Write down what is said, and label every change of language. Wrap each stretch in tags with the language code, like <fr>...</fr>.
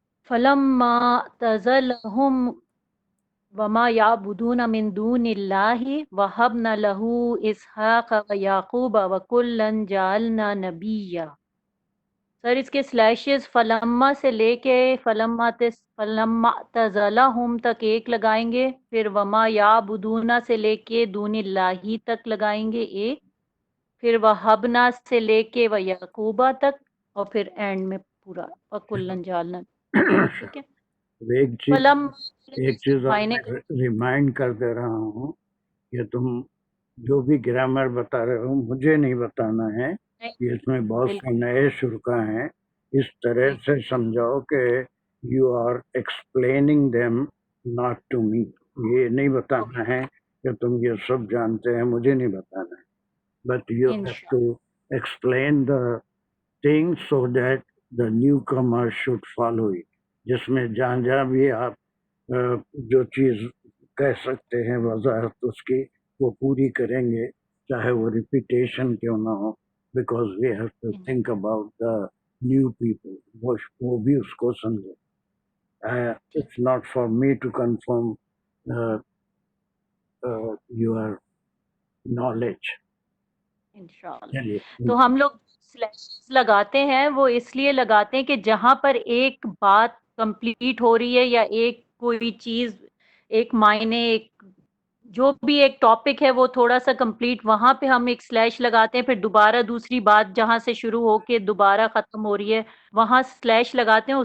<ar>فلما اعتزلهم وما يعبدون من دون الله وهبنا له اسحاق ويعقوب وكلا جعلنا نبيا.</ar> <ur>سر اس کے سلیشز فلما سے لے کے فلما اعتزلهم تک ایک لگائیں گے، پھر وما يعبدون سے لے کے دون اللہ تک لگائیں گے ایک، پھر وہبنا سے لے کے ویعقوبہ تک، اور پھر اینڈ میں پورا وکلن جعلنا. ٹھیک ہے. ایک چیز اور معنی میں ریمائنڈ کر دے رہا ہوں کہ تم جو بھی گرامر بتا رہے ہو مجھے نہیں بتانا ہے. اس میں بہت سے نئے شرکا ہیں. اس طرح سے سمجھاؤ کہ</ur> <en>You are explaining them not to me.</en> <ur>یہ نہیں بتانا ہے کہ تم یہ سب جانتے ہیں، مجھے نہیں بتانا ہے.</ur> <en>But you have to explain the thing so that the newcomer should follow it.</en> <ur>جس میں جہاں بھی آپ جو چیز کہہ سکتے ہیں وضاحت اس کی وہ پوری کریں گے، چاہے وہ ریپیٹیشن کیوں نہ ہو.</ur> <en>Because we have to think about the new people.</en> <ur>وہ بھی اس کو سمجھے.</ur> <en>It's not for me to confirm your knowledge.</en> <ur>انشاءاللہ. چلیے تو ہم لوگ سلیشز لگاتے ہیں وہ اس لیے لگاتے ہیں کہ جہاں پر ایک بات کمپلیٹ ہو رہی ہے یا ایک کوئی چیز ایک معنی ایک جو بھی ایک ٹاپک ہے وہ تھوڑا سا کمپلیٹ وہاں پہ ہم ایک سلیش لگاتے ہیں، پھر دوبارہ دوسری بات جہاں سے شروع ہو کے دوبارہ ختم ہو رہی ہے وہاں سلیش لگاتے ہیں.</ur>